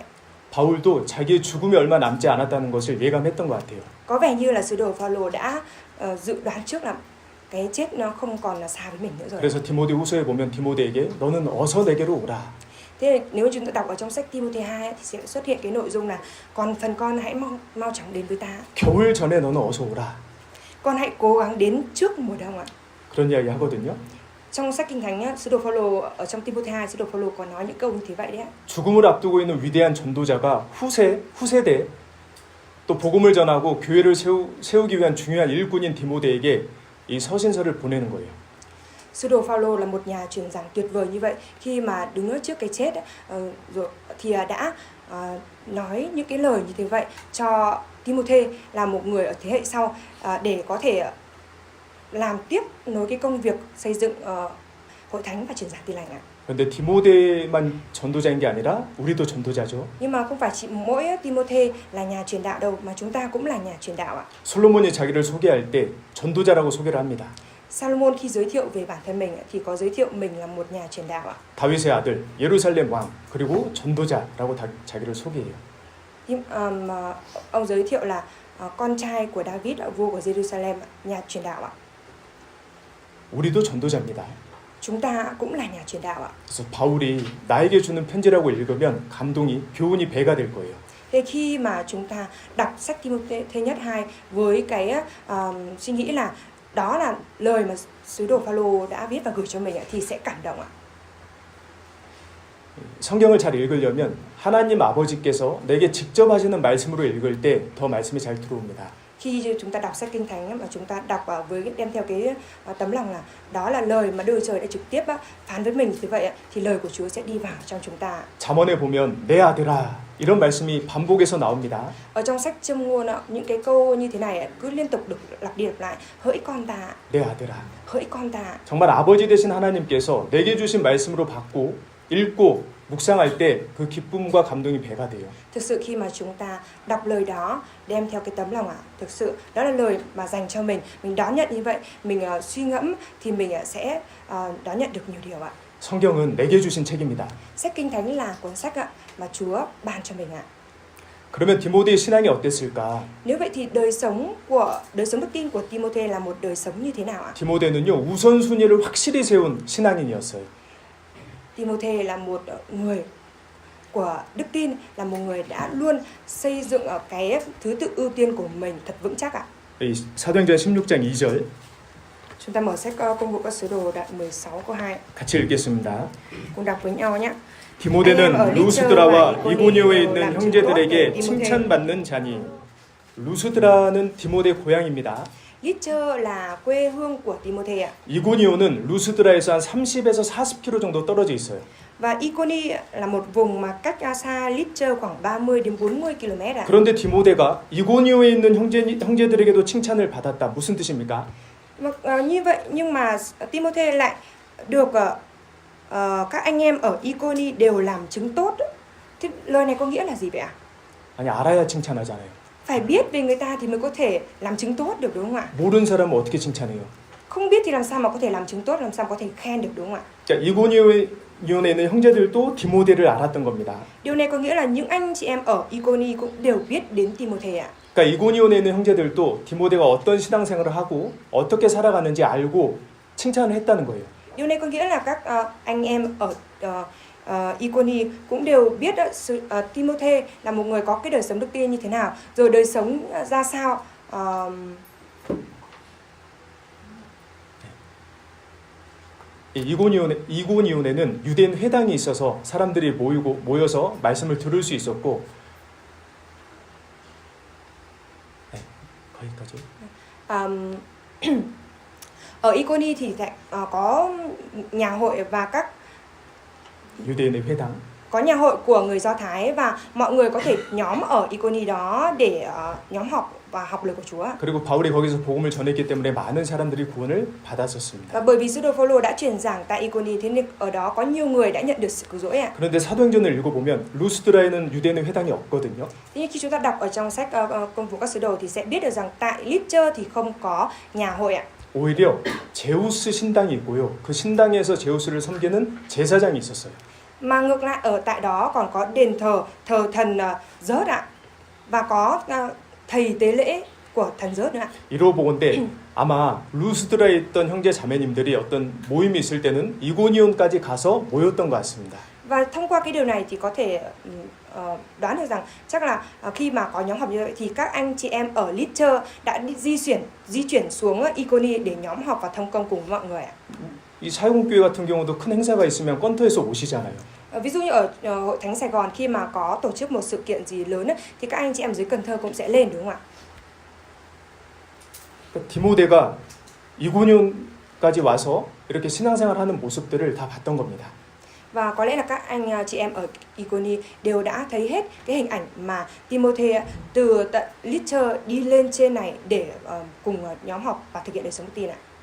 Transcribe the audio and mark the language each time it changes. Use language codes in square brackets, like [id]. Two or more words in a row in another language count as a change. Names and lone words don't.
[ko] 바울도 자기의 죽음이 얼마 남지 않았다는 것을 예감했던 것 같아요. [vi] Có vẻ như là sứ đồ Phaolô đã dự đoán trước là cái chết nó không còn là xa với mình nữa rồi. [ko] 그래서 디모데후서에 보면 디모데에게 너는 어서 내게로 o라. [vi] Thế nếu chúng ta đọc ở trong sách Timôthê 2 thì sẽ xuất hiện cái nội dung là phần con hãy mau chóng đến với ta. [ko] 겨울 전에 너는 어서 오라. [vi] Con hãy cố gắng đến trước mùa đông ạ. [ko] 그런 이야기 하거든요. [vi] Trong sách Kinh Thánh sứ đồ Phaolô ở trong Timôthê 2 sứ đồ Phaolô có nói những câu như thế vậy đấy ạ. [ko] 죽음을 앞두고 있는 위대한 전도자가 후세대 또 복음을 전하고 교회를 세우기 위한 중요한 일꾼인 디모데에게 이 서신서를 보내는 거예요. [vi] Sứ đồ Phaolô là một nhà truyền giảng tuyệt vời như vậy, khi mà đứng trước cái chết rồi thì đã nói những cái lời như thế vậy cho Timôthê là một người ở thế hệ sau để có thể làm tiếp nối cái công việc xây dựng hội thánh và truyền giảng Tin lành ạ. [ko] 그런데 디모데만 전도자인 게 아니라 우리도 전도자죠. [vi] Nhưng mà không phải chỉ mỗi Timôthê là nhà truyền đạo đâu, mà chúng ta cũng là nhà truyền đạo ạ. [ko] 솔로몬이 자기를 소개할 때 전도자라고 소개를 합니다. [vi] Salomon khi giới thiệu về bản thân mình thì có giới thiệu mình là một nhà truyền đạo ạ. [ko] 다윗의 아들, 예루살렘 왕, 그리고 전도자라고 자기를 소개해요. [vi] Nhưng ông giới thiệu là con trai của David, vua của Jerusalem, nhà truyền đạo ạ. [ko] 우리도 전도자입니다. [vi] Chúng ta cũng là nhà truyền đạo ạ. [ko] 그래서 바울이 나에게 주는 편지라고 읽으면 감동이, 교훈이 배가 될 거예요. [vi] Thế khi mà chúng ta đọc sách Timôthê nhất 2 với cái suy nghĩ là đó là lời mà sứ đồ Phaolô đã viết và gửi cho mình thì sẽ cảm động ạ. [ko] 성경을 잘 읽으려면 하나님 아버지께서 내게 직접 하시는 말씀으로 읽을 때 더 말씀이 잘 들어옵니다. [vi] Khi chúng ta đọc sách Kinh Thánh mà chúng ta đọc với đem theo cái tấm lòng là đó là lời mà Đức Trời đã trực tiếp phán với mình như vậy thì lời của Chúa sẽ đi vào trong chúng ta. [ko] 잠언에 보면 내 아들아 이런 말씀이 반복해서 나옵니다. [vi] Ở trong sách Châm ngôn những cái câu như thế này cứ liên tục được lặp đi lặp lại. Hỡi con ta. [ko] 내 아들아. [vi] Hỡi con ta. [ko] 정말 아버지 되신 하나님께서 내게 주신 말씀으로 받고 읽고 묵상할 때 그 기쁨과 감동이 배가 돼요. [vi] Thực sự khi mà chúng ta đọc lời đó đem theo cái tấm lòng thực sự đó là lời mà dành cho mình đón nhận như vậy, mình suy ngẫm thì mình sẽ đón nhận được nhiều điều ạ. [ko] 성경은 내게 주신 책입니다. [vi] Sách Kinh Thánh là cuốn sách mà Chúa ban cho mình ạ. [ko] 그러면 디모데의 신앙이 어땠을까? [vi] Nếu vậy thì đời sống đức tin của Timôthê là một đời sống như thế nào ạ? [ko] 디모데는요 우선순위를 확실히 세운 신앙인이었어요. [vi] Timôthê là một người của đức tin, là một người đã luôn xây dựng ở cái thứ tự ưu tiên của mình thật vững chắc ạ. [ko] 사도행전 16장 2절 [vi] Chúng ta mở sách Công vụ các sứ đồ đoạn 16 câu 2. [ko] 같이 읽겠습니다. [vi] Cùng đọc với nhau nhé. [ko] 디모데는 루스드라와 이고니오에 있는 형제들에게 칭찬받는 자니 루스드라는 디모데 고향입니다. [vi] Lystra là quê hương của Timôthê ạ. [ko] 이고니오는 루스드라에서 한 30에서 40km 정도 떨어져 있어요. [vi] Và Iconi là một vùng mà cách xa Lystra khoảng 30 đến 40 km ạ. [ko] 그런데 디모데가 이고니오에 있는 형제들에게도 칭찬을 받았다. 무슨 뜻입니까? [vi] Như vậy nhưng mà Timôthê lại được các anh em ở Iconi đều làm chứng tốt. Thế lời này có nghĩa là gì vậy ạ? [ko] 아니 알아야 칭찬하잖아요. [vi] Phải biết về người ta thì mới có thể làm chứng tốt được, đúng không ạ? [ko] 모르는 사람은 어떻게 칭찬해요? [vi] Không biết thì làm sao mà có thể làm chứng tốt, làm sao có thể khen được, đúng không ạ? [ko] 자, 이고니오에 있는 형제들도 디모데를 알았던 겁니다. [vi] Điều này có nghĩa là những anh chị em ở Iconi cũng đều biết đến Timôthê ạ. [ko] 그러니까 이고니온에 있는 형제들도 디모데가 어떤 신앙생활을 하고 어떻게 살아가는지 알고 칭찬을 했다는 거예요. [vi] Điều này có nghĩa là các anh em ở Iconi cũng đều biết Timôthê là một người có cái đời sống đức tin như thế nào, rồi đời sống ra sao. [ko] 이고니온에는 유대인 회당이 있어서 사람들이 모여서 말씀을 들을 수 있었고, 네, 거기까지. [vi] Ở Iconi thì có nhà hội và các [ko] 유대인의 회당. [vi] có nhà hội của người Do Thái và mọi người có thể nhóm ở Iconi đó để nhóm họp và học lời của Chúa. [ko] 그리고 바울이 거기서 복음을 전했기 때문에 많은 사람들이 구원을 받았었습니다. [vi] Và bởi vì sứ đồ Phaolô đã truyền giảng tại Iconi, thế nên ở đó có nhiều người đã nhận được sự cứu rỗi ạ. [ko] 그런데 사도행전을 읽어보면 루스드라에는 유대인의 회당이 없거든요. [vi] Thế nhưng khi chúng ta đọc ở trong sách Công vụ các sứ đồ thì sẽ biết được rằng tại Lystra thì không có nhà hội ạ. [ko] 오히려 제우스 신당이 있고요. 그 신당에서 제우스를 섬기는 제사장이 있었어요. [vi] Mà ngược lại ở tại đó còn có đền thờ thần Zeus ạ. Và có thầy tế lễ của thần Zeus nữa ạ. [ko] 이로 보건대 아마 루스드라에 있던 형제 자매님들이 어떤 모임이 있을 때는 이고니온까지 가서 모였던 것 같습니다. [vi] Và thông qua cái điều này thì có thể đoán được rằng chắc là khi mà có nhóm họp như vậy thì các anh chị em ở Lystra đã di chuyển xuống Iconi để nhóm họp và thông công cùng với mọi người ạ. [ko] 이 사역교회 같은 경우도 큰 행사가 있으면 건터에서 오시잖아요. [vi] Ví dụ như ở Hội Thánh Sài Gòn khi mà có tổ chức một sự kiện gì lớn ấy, thì các anh chị em dưới Cần Thơ cũng sẽ lên đúng không ạ? [ko] 디모데가 이고니온까지 와서 이렇게 신앙생활하는 모습들을 다 봤던 겁니다. [vi] Và có lẽ là các anh chị em ở Iconi đều đã thấy hết cái hình ảnh mà Timôthê từ tận Lystra đi lên trên này để cùng nhóm họp và thực hiện đời sống đức tin ạ.